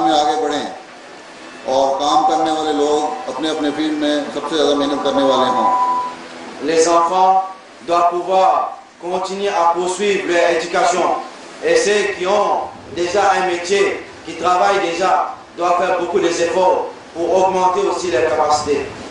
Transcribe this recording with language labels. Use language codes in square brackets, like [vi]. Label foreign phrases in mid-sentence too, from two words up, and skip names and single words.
[ur] میں آگے بڑھیں اور کام کرنے والے لوگ اپنے اپنے فیلڈ میں سب سے زیادہ محنت کرنے والے ہوں. [fr] Les enfants doivent pouvoir continuer à poursuivre leur éducation et ceux qui ont déjà un métier, qui travaillent déjà, doivent faire beaucoup d'efforts pour augmenter aussi leurs capacités.